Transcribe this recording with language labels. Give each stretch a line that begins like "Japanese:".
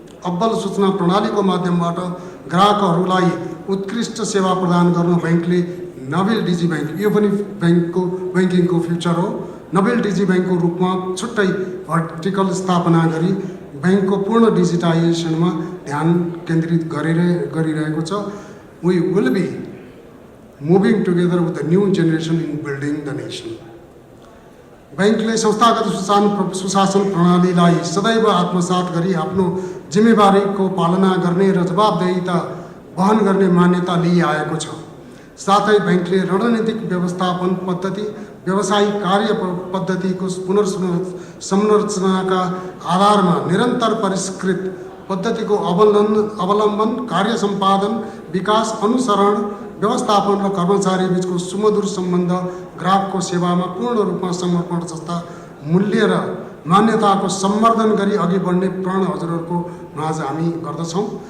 Nepali: अब्बल सूचना प्रणालीको माध्यमबाट ग्राहकहरूलाई उत्कृष्ट सेवा प्रदान गर्न बैंकले नबिल डिजी बैंक, यो पनि बैंकिङको फ्युचर हो, नबिल डिजी बैंकको रूपमा छुट्टै भर्टिकल स्थापना गरी बैंकको पूर्ण डिजिटाइजेसनमा ध्यान केन्द्रित गरिरहेको छ।
English: We will be moving together with the new generation in building the nation.
Nepali: बैंकले संस्थागत सुशासन प्रणालीलाई सदैव आत्मसात गरी आफ्नो जिम्मेवारीको पालना गर्ने र जवाबदेहिता वहन गर्ने मान्यता लिइआएको छ। साथै बैंकले रणनीतिक व्यवस्थापन पद्धति, व्यावसायिक कार्य पद्धतिको पुनर्संरचनाका आधारमा निरन्तर परिष्कृत पद्धतिको अवलम्बन, कार्य सम्पादन, विकास, अनुसरण, व्यवस्थापन र कर्मचारी बीचको सुमधुर सम्बन्ध, ग्राहकको सेवामा पूर्ण रूपमा समर्पण जस्ता मूल्य र मान्यताको सम्वर्धन गरी अघि बढ्ने प्रण हजुरहरूको माझ हामी गर्दछौँ।